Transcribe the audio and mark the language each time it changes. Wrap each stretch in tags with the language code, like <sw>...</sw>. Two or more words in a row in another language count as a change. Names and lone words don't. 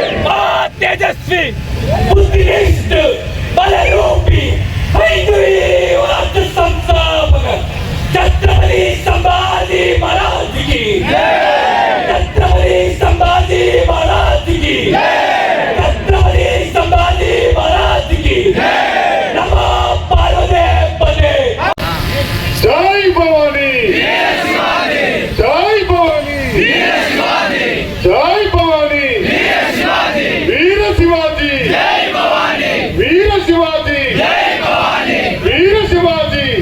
<hi>मां तेजस्वी बुद्धिनिष्ठ बलरूपी हिंदुवाद संस्थापक छत्रपति संभाजी महाराज की जय, छत्रपति संभाजी महाराज की जय, छत्रपति संभाजी महाराज की जय।</hi> <sa>नमो पार्वती पते।</sa> <te>జై భవానీ, జై భవానీ, జై భవానీ, వీర శివాజీ, వీర శివాజీ, వీర శివాజీ.</te>